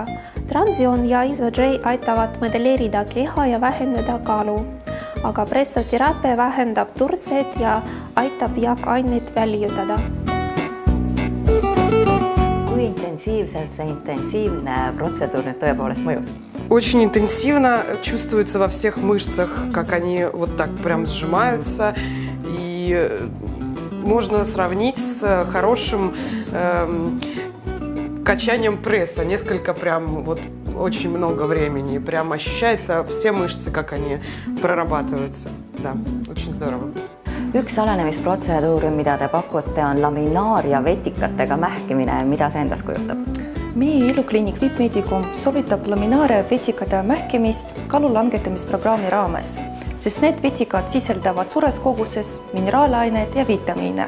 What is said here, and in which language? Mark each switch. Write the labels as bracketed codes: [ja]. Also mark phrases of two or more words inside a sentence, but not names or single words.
[et] Transion ja Iso-J aitavad modelleerida keha ja vähendada kaalu. Aga pressoteraapia vähendab turset ja aitab aineid väljutada. Kui intensiivselt see intensiivne protseduur nüüd tõepoolest mõjus? [ru] Очень интенсивно чувствуется во всех мышцах, как они вот так прям сжимаются. И можно сравнить с хорошим качанием пресса. Несколько прям вот очень много времени. Прям ощущается все мышцы, как они прорабатываются. Да, очень здорово. [et] Üks salenemisprotseduur, mida te pakute, on laminaaria vetikatega mähkimine. Mida see endas kujutab? Meie Ilukliinik VIP Medicum soovitab laminaaria vetikate mähkimist kaalu langetamisprogrammi raames, sest need vetikad sisaldavad suures koguses mineraalaineid ja vitamiine.